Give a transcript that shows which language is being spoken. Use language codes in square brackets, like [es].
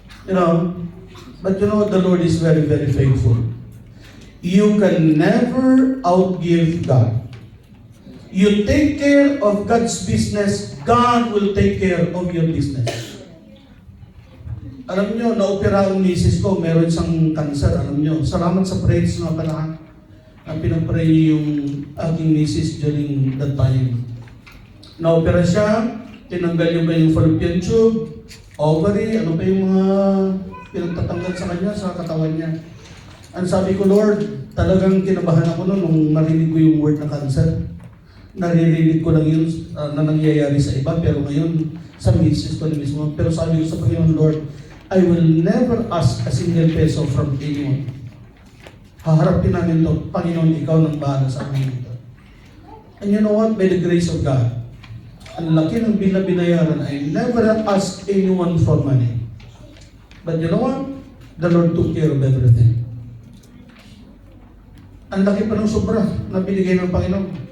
[en] You know, but you know, the Lord is very faithful. You can never outgive God. You take care of God's business, God will take care of your business. [tl] Alam nyo, na-opera ang misis ko, meron siyang cancer, alam nyo. Salamat sa prayers nga pala. Pinapray yung aking misis during that time. Na-opera siya, tinanggal yung kanyang fallopian tube, ovary, ano pa yung mga pinagtatanggal sa kanya, sa katawan niya. Ang sabi ko, Lord, talagang kinabahan ako noon nung marinig ko yung word na cancer. Naririnig ko lang yun na nangyayari sa iba, pero ngayon, sa misis ko na mismo. Pero sabi ko sa Panginoon, [en] Lord, I will never ask a single peso from anyone. [tl] Haharapin namin to, Panginoon, ikaw nang bahala sa amin ito. [en] And you know what? By the grace of God, [tl] ang laki ng binayaran, [en] I never asked anyone for money. But you know what? The Lord took care of everything. [tl] Ang laki pa ng sobra na binigay ng Panginoon.